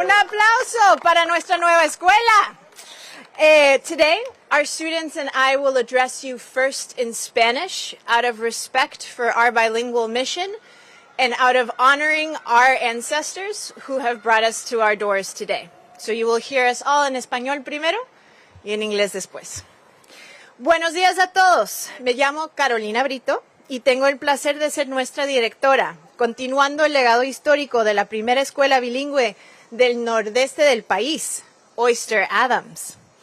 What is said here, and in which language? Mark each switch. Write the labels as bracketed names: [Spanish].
[Spanish] Un aplauso para nuestra nueva escuela. [English] Today, our students and I will address you first in Spanish out of respect for our bilingual mission and out of honoring our ancestors who have brought us to our doors today. So you will hear us all [Spanish] en español primero y en inglés después. Buenos días a todos. Me llamo Carolina Brito y tengo el placer de ser nuestra directora, continuando el legado histórico de la primera escuela bilingüe del nordeste del país, Oyster Adams.